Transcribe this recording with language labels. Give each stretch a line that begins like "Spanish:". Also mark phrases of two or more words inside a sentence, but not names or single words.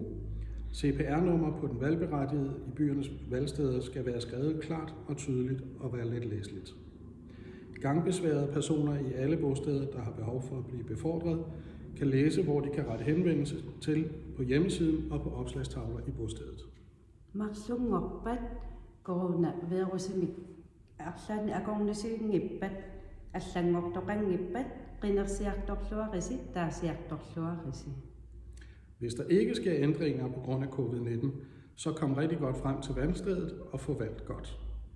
Danish: CPR-nummer på den valgberettigede i byernes valgsteder skal være skrevet klart og tydeligt og være let læseligt. Gangbesværede personer i alle bosteder, der har behov for at blive befordret, kan læse, hvor de kan rette henvendelse til på hjemmesiden og på opslagstavler i bostedet.
Kalaallisut: Maqlungorpat corona virusimik arlan akornasiingippat allangortoqangippat qinersiartorluarisi taasiartorluarisi.
Danish: Hvis der ikke sker ændringer på grund af covid-19, så kom rigtig godt frem til valgstedet og få valgt godt.